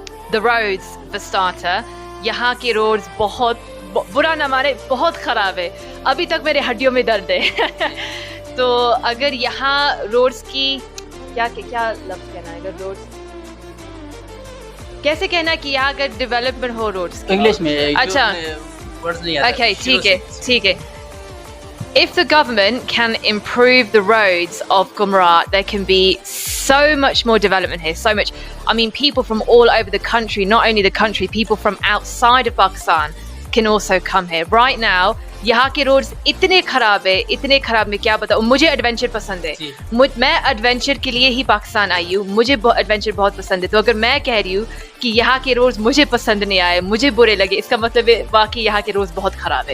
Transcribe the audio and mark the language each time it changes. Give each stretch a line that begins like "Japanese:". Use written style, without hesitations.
English: The roads for starter،
Urdu: یہاں کے roads بہت برا نہ مانے بہت خراب ہے، ابھی تک میرے ہڈیوں میں درد ہے۔ تو اگر یہاں روڈز کی کیا لفظ کہنا ہے، اگر روڈز کیسے کہنا کہ یہاں اگر ڈیولپمنٹ ہو روڈز کی انگلش میں؟ اچھا اوکے، ٹھیک ہے۔
English: If the government can improve the roads of Gumrat, there can be so much more development here, so much. I mean, people from all over the country, not only the country, people from outside of Pakistan can also come here. Right now,
Urdu: یہاں کے roads اتنے خراب ہے، اتنے خراب، میں کیا بتاؤں۔ مجھے ایڈونچر پسند ہے، میں ایڈونچر کے لیے ہی پاکستان آئی ہوں، مجھے ایڈونچر بہت پسند ہے، تو اگر میں کہہ رہی ہوں کہ یہاں کے روڈز مجھے پسند نہیں آئے، مجھے برے لگے، اس کا مطلب ہے واقعی یہاں کے روڈز بہت خراب ہے۔